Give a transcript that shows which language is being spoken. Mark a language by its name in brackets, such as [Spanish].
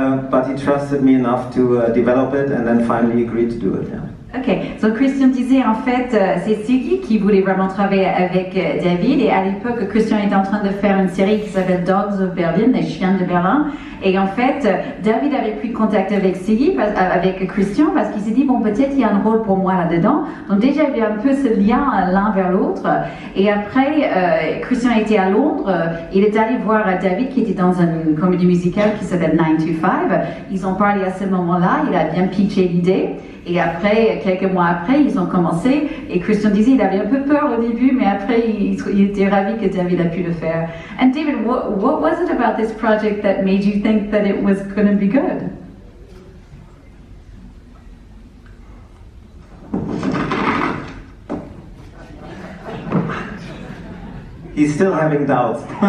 [English] But he trusted me enough to develop it and then finally agreed to do it. Yeah. [French] Ok, donc Christian disait en fait, c'est Sigi qui voulait vraiment travailler avec David, et à l'époque Christian était en train de faire une série qui s'appelle Dogs of Berlin, les chiens de Berlin, et en fait David avait pris contact avec Sigi, avec Christian, parce qu'il s'est dit bon peut-être il y a un rôle pour moi là-dedans, donc déjà il y avait un peu ce lien l'un vers l'autre, et après Christian était à Londres, il est allé voir David qui était dans une comédie musicale qui s'appelle 9 to 5, ils ont parlé à ce moment-là, il a bien pitché l'idée. Et après, quelques mois après, ils ont commencé. Et Christian disait, il avait un peu peur au début, mais après, il était ravi que David a pu le faire. [English] And David, what was it about this project that made you think that it was going to be good? He's still having doubts.